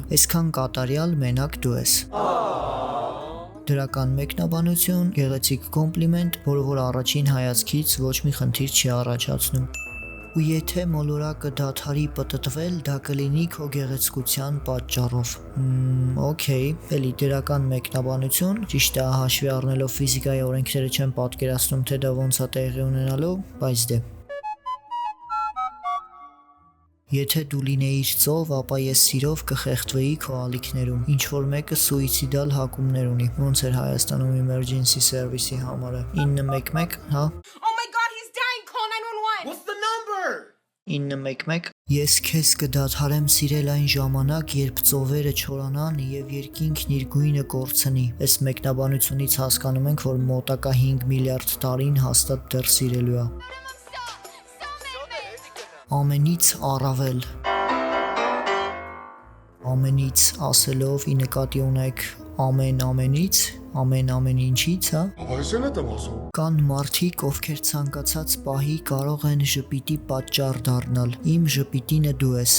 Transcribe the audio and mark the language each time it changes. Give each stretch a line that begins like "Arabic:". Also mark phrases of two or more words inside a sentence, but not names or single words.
Armenian: այսքան կատարյալ մենակ դու ես։ Դրական մեկնաբանություն, գեղեցիկ կոմպլիմենտ, որը որ առաջին հայացքից ոչ մի խնդիր չի առաջացնում։ Ու եթե մոլորակը դադարի պտտվել, դա կլինի քո գեղեցկության պատճառով։ Okay, էլի դրական մեկնաբանություն, ճիշտ է, հաշվի առնելով ֆիզիկայի օրենքները չեմ պատկերացնում, թե դա ոնց է տեղի ունենալու, բայց դե։ Եթե դու լինեիր ծով, ապա ես սիրով կխեղդվեի քո ալիքներում։ Ինչ որ մեկը սուիցիդալ հակումներ ունի։ Ոնց էր Հայաստանում
English: emergency service-
Armenian: ի համարը։ 911, հա։
English: Oh my god, he's dying. Call 911. What's the number?
Armenian: 911 Ես քեզ կդադարեմ սիրել այն ժամանակ, երբ ծովերը չորանան եւ երկինքն իր գույնը կորցնի։ Այս մեկնաբանությունից հասկանում ենք, որ մոտակա 5 միլիարդ տարին հաստատ դեռ սիրելու է։ Ամենից առավել։ Ամենից ասելով ի նկատի ունեք ամենից, ամեն ինչից, հա։ Կան մարդիկ, ովքեր ցանկացած պահի կարող են ժպիտի պատճառ դառնալ։ Իմ ժպիտինը դու ես։